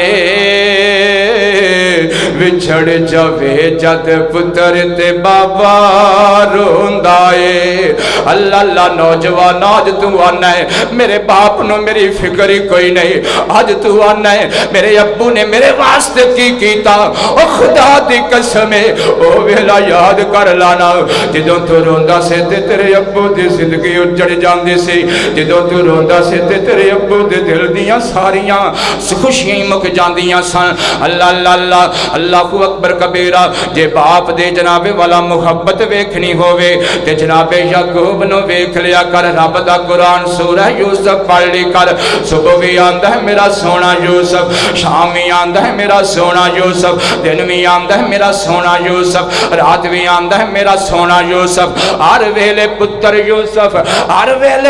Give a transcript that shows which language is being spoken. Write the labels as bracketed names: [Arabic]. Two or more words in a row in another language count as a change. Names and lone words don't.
[Punjabi] اے وچھڑ جاوے جد پتر تے بابا روندا اے اللہ اللہ نوجوان اج تو آنا ہے میرے باپ نوں میری فکر ہی کوئی نہیں اج تو آنا ہے میرے ابو نے میرے واسطے کی کیتا او خدا دی قسم ہے او ویلا یاد کر لانا جدوں تو روندا سے تے تیرے ابو دی زندگی اجڑ جاندی سی جدوں تو روندا سے تے تیرے ابو دے دل دیاں ساریاں خوشیاں مک جاندیاں سن [Arabic] الله الله الله الله أكبر كبيرا [Punjabi] جے باپ دے جنابے والا محبت ویکھنی ہووے تے جنابے یعقوب نوں ویکھ لیا کر رب دا قرآن سورہ یوسف پڑھ لی کر صبح بھی آندا ہے میرا سونا یوسف شام بھی آندا ہے میرا سونا یوسف دن بھی آندا ہے میرا سونا یوسف رات بھی آندا ہے میرا سونا یوسف ہر ویلے پتر یوسف ہر ویلے